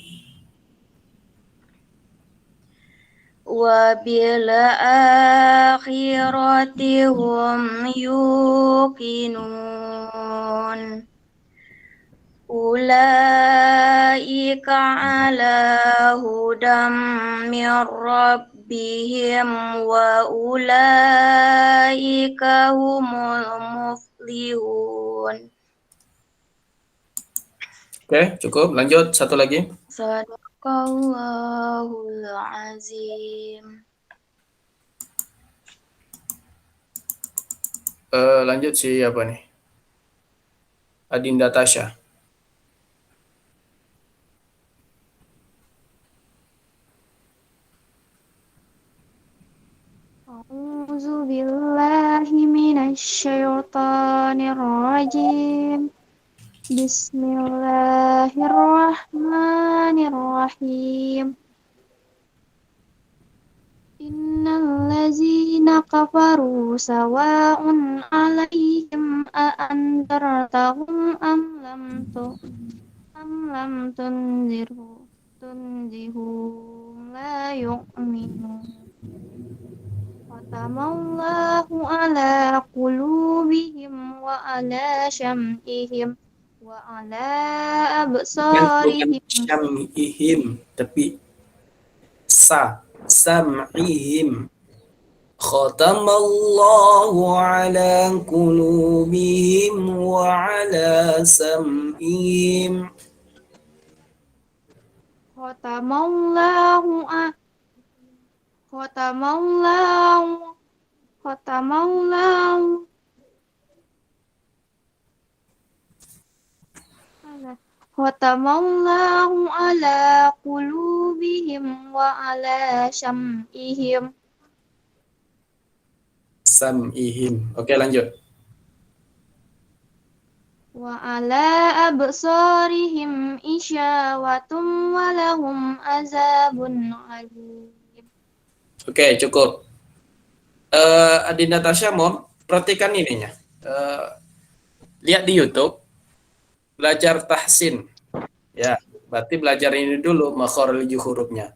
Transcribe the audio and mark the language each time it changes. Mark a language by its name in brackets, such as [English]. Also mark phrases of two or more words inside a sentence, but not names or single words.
[Arabic] وبالآخرة هم يوقنون أولئك على هدى من ربهم وأولئك هم المفلحون. [Indonesian] Oke, cukup. Lanjut satu lagi. [Arabic] صدق الله العظيم. [Indonesian] Lanjut si apa nih? Adinda Tasya. [Arabic] أعوذ بالله من الشيطان الرجيم بسم الله الرحمن الرحيم إن الذين كفروا سواء عليهم أأنذرتهم أم لم تنذرهم لا يؤمنون ختم الله على قلوبهم وعلى سمعهم وعلى [Indonesian] Bukan [Arabic] absarihim. [Indonesian] syam'ihim, tapi sam'ihim. [Arabic] ختم الله على قلوبهم وعلى سمعهم. ختم الله أ ختم الله ختم الله على ختم الله على قلوبهم وعلى سمعهم. Sam'ihim. [Indonesian] Oke, lanjut. [Arabic] وعلى أبصارهم غشاوة ولهم عذاب أليم. [Indonesian] Oke, cukup. Adi Natasha, Mom, perhatikan ininya. Lihat di YouTube, belajar tahsin. Ya, berarti belajar ini dulu, makhraj hurufnya.